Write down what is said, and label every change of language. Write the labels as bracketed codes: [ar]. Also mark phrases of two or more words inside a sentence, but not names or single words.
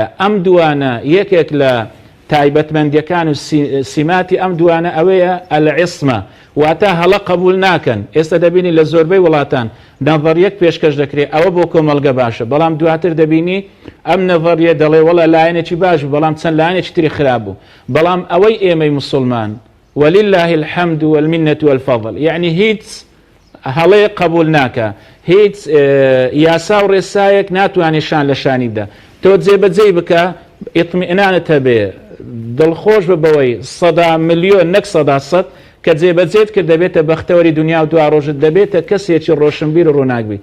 [ckb] ئەم دوانە یەکێک لە تایبەتمەندیەکان و سیماتی ئەم دوانە ئەوەیە ئەلعیسمە، واتە هەڵە قبول ناکەن. ئێستا دەبینی لە زۆربەی وڵاتان نەڤەریەک پێشکەش دەکرێت ئەوە بۆ کۆمەلگە باشە، بەڵام دواتر دەبینی ئەم نەڤەریە دەڵێ وەڵا لایەنێکی باش بوو بەڵام چەند لایەنێکی تری خراپ بوو. بەڵام ئەوەی ئێمەی مسلمان [ar] ولله الحمد والمنة والفضل. [ckb] يعني هیچ هەڵەیە قبول ناکە، هیچ یاسا و ڕێسایەک ناتوانێت شان لە شانیدا. تۆ جێبەجێ بکە، ئیطمئنانت هەبێ، دڵخۆش ببەوەی 100 ملیۆن نەک 100 کە جێبەجێت کرد دەبێتە بەختەوەری دنیا و دوا ڕۆژت دەبێتە کەسێکی ڕۆشنبیر و ڕووناکبی.